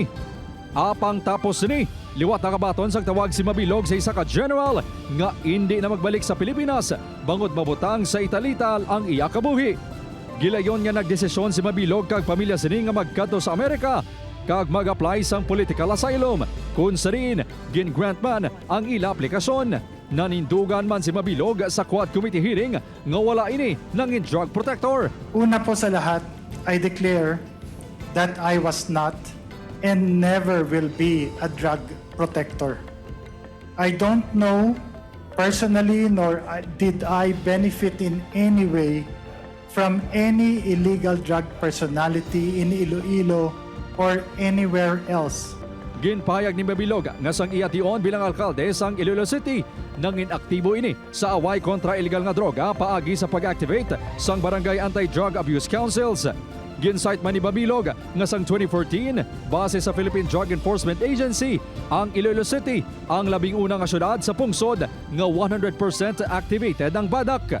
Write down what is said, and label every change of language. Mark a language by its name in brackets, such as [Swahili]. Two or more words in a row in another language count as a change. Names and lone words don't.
[Hiligaynon] Apang tapos ni, liwat nakabaton sang tawag si Mabilog sa isa ka general nga hindi na magbalik sa Pilipinas bangod mabutang sa italital ang iya kabuhi. Gilayon nga nagdesisyon si Mabilog kag pamilya sini nga magkadto sa Amerika kag mag-apply sang [English] political asylum. [Hiligaynon] Kung sarin, gin-grant man ang ila aplikasyon. Nanindugan man si Mabilog sa Quad Committee hearing nga wala ini ng [English] drug protector. [Filipino] Una po sa lahat, [English] I declare that I was not and never will be a drug protector. I don't know personally nor did I benefit in any way from any illegal drug personality in Iloilo or anywhere else. [Hiligaynon] Ginpayag ni Mabilog nga sang iyation bilang alkalde sang Iloilo City nang inaktibo ini sa away kontra illegal nga droga paagi sa pag-activate sang Barangay Anti-Drug Abuse Councils. Ginsight man ni Mabilog nga sang 2014, base sa Philippine Drug Enforcement Agency, ang Iloilo City ang labing unang syudad sa pungsod nga 100% activated ang badak.